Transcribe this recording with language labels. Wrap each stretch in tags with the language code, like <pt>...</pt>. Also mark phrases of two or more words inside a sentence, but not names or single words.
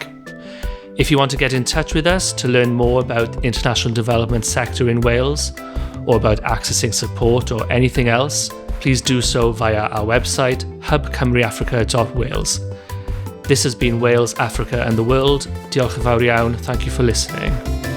<en>If you want to get in touch with us to learn more about the international development sector in Wales, or about accessing support or anything else, please do so via our website, hubcymruafrica.wales. This has been Wales, Africa and the World.</en> <cy>Diolch yn fawr iawn.</cy> <en>Thank you for listening.</en>